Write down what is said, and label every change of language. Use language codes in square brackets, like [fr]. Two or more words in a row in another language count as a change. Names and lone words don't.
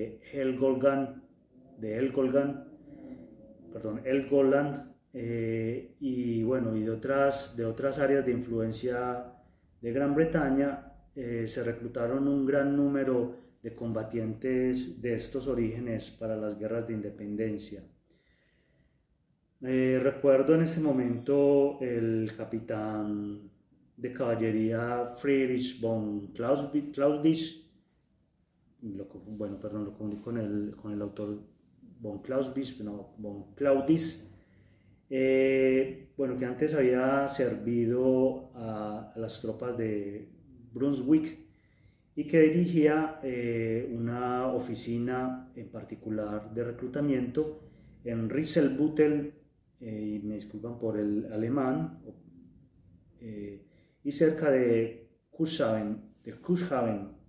[es] Helgoland, y bueno, y de otras áreas de influencia de Gran Bretaña, se reclutaron un gran número de combatientes de estos orígenes para las guerras de independencia. Recuerdo en ese momento el capitán de caballería Friedrich von Clausewitz, bueno, perdón, lo confundí con el autor von Clausewitz, no, von Claudis, bueno, que antes había servido a las tropas de Brunswick y que dirigía una oficina en particular de reclutamiento en Rieselbüttel, y me disculpan por el alemán, y cerca de Cuxhaven.